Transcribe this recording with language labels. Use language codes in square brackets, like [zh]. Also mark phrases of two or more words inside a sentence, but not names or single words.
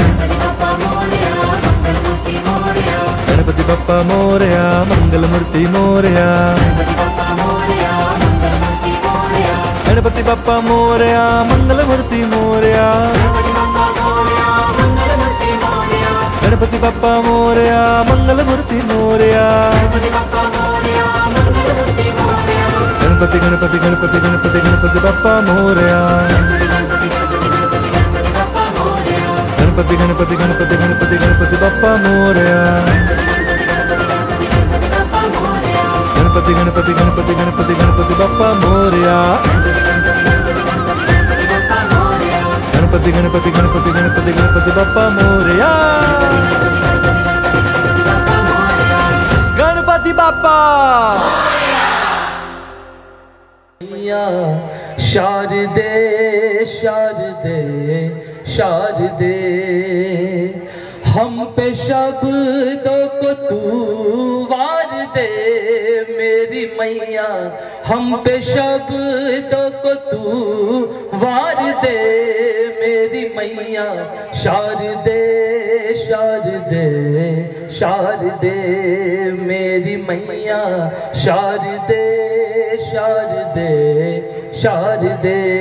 [mr] गणपति बप्पा मोरया मंगल मूर्ति मोरया गणपति बप्पा मोरया मंगल मूर्ति मोरया गणपति बप्पा मोरया मंगल मूर्ति मोरया गणपति गणपति गणपति गणपति गणपति बप्पा मोरया गणपति गणपति गणपति गणपति गणपति बप्पा मोरया गणपति गणपति गणपति गणपति गणपति बप्पा मोरया गणपति गणपति गणपति गणपति गणपति बप्पा मोरया गणपति बप्पा [hi] शारदे शारदे शारदे हम पे शब्दों को तू वार दे मेरी मैया हम पे शब्दों को तू वार दे मेरी मैया शारदे शारदे शारदे मेरी मैया शारदे शारदे शारदे।